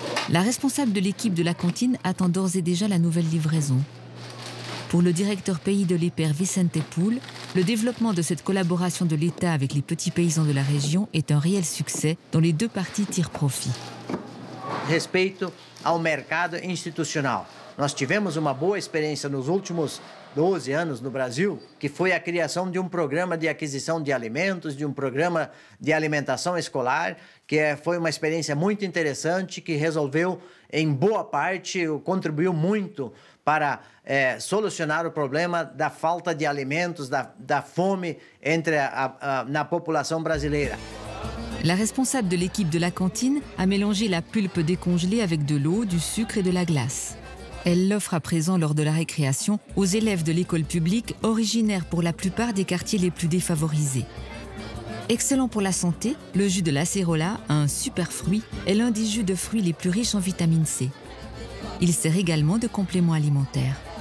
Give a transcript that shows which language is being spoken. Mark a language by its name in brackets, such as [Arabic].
[French] La responsable de l'équipe de la cantine attend d'ores et déjà la nouvelle livraison. Pour le directeur pays de l'EPER Vicente Poul, le développement de cette collaboration de l'État avec les petits paysans de la région est un réel succès dont les deux parties tirent profit. [Portuguese] Respeito ao mercado institucional. Nós tivemos uma boa experiência nos últimos 12 anos no Brasil, que foi a criação de um programa de aquisição de alimentos, de um programa de alimentação escolar, que foi uma experiência muito interessante, que resolveu, em boa parte, contribuiu muito para solucionar o problema da falta de alimentos, da fome na população brasileira. [French] La responsable de l'équipe de la cantine a mélangé la pulpe décongelée avec de l'eau, du sucre et de la glace. Elle l'offre à présent lors de la récréation aux élèves de l'école publique originaires pour la plupart des quartiers les plus défavorisés. Excellent pour la santé, le jus de l'acérola, un super fruit, est l'un des jus de fruits les plus riches en vitamine C. Il sert également de complément alimentaire.